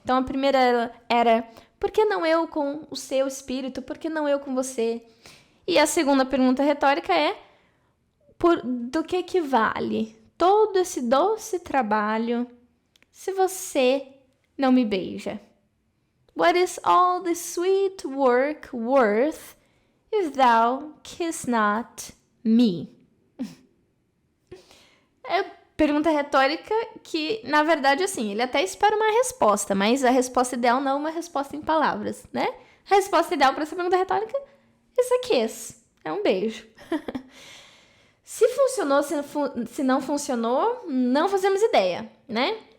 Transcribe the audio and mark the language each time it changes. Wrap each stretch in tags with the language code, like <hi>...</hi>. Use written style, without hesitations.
<pt>Então, a primeira era... Por que não eu com o seu espírito? Por que não eu com você? E a segunda pergunta retórica é: do que vale todo esse doce trabalho se você não me beija?</pt> <en>What is all this sweet work worth if thou kiss not me?</en> <pt>É pergunta retórica que, na verdade, assim, ele até espera uma resposta, mas a resposta ideal não é uma resposta em palavras, né? A resposta ideal para essa pergunta retórica</pt> <en>is a kiss.</en> <pt>É um beijo. Se funcionou, se não funcionou, não fazemos ideia, né?</pt>